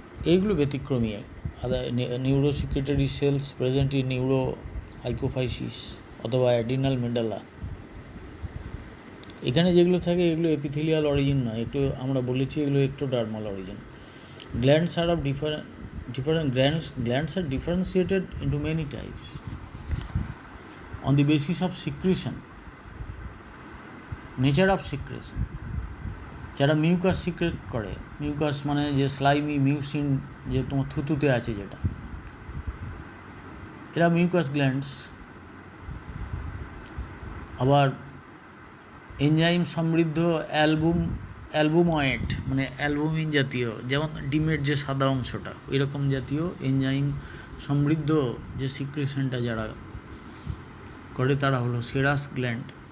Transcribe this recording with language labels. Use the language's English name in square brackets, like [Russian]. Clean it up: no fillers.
[Bangla] এইগুলো ব্যতিক্রমী। [English] neurosecretory cells present in neurohypophysis [Bangla] অথবা অ্যাড্রিনাল মেডালা। এখানে যেগুলো থাকে এগুলো এপিথেলিয়াল অরিজিন নয়, একটু আমরা বলেছি এগুলো ectodermal origin. [English] Glands are of different glands are differentiated into many types on the basis of secretion, nature of secretion. [Bangla] যারা মিউকাস সিক্রেট করে, মিউকাস মানে যে স্লাইমি মিউসিন যে তোমার থুতুতে আছে যেটা, এরা মিউকাস গ্ল্যান্ডস। আবার এনজাইম সমৃদ্ধ অ্যালবুময়েড মানে অ্যালবুমিন জাতীয়, যেমন ডিমের যে সাদা অংশটা ওই রকম জাতীয় এনজাইম সমৃদ্ধ যে সিক্রেশনটা যারা করে তারা হলো সেরাস গ্ল্যান্ড।